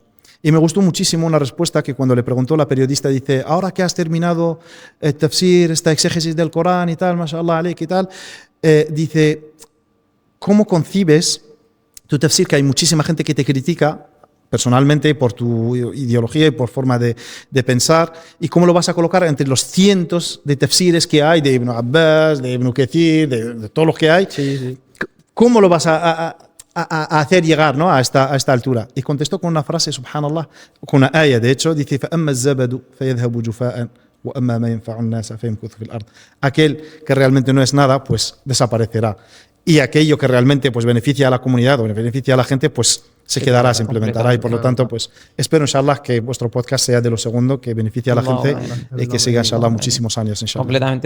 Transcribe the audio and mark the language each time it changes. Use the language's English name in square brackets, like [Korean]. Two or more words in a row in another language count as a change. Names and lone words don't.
[Spanish] Y me gustó muchísimo una respuesta que cuando le preguntó la periodista, dice, ahora que has terminado el tafsir, esta exégesis del Corán y tal, [Arabic] ما شاء الله عليك [Spanish] y tal, dice, ¿cómo concibes tu tafsir, que hay muchísima gente que te critica personalmente por tu ideología y por forma de pensar, y cómo lo vas a colocar entre los cientos de tafsires que hay, de Ibn Abbas, de Ibn Kathir, de todos los que hay? Sí. ¿Cómo lo vas a hacer llegar, ¿no?, a esta altura? Y contestó con una frase, subhanallah, con una ayah, de hecho, dice, [Arabic] فَأَمَّا الزَّبَدُ فَيَذْهَبُ جُفَاءً وَأَمَّا مَا يَنْفَعُ النَّاسَ فَيَمْكُثُ فِي الْأَرْضِ. [Spanish] Aquel que realmente no es nada, pues desaparecerá. Y aquello que realmente pues beneficia a la comunidad o beneficia a la gente, pues se quedará, se implementará. Y por lo tanto, pues espero, inshallah, que vuestro podcast sea de lo segundo, que beneficie a la gente y que siga, inshallah, muchísimos años, inshallah. Completamente.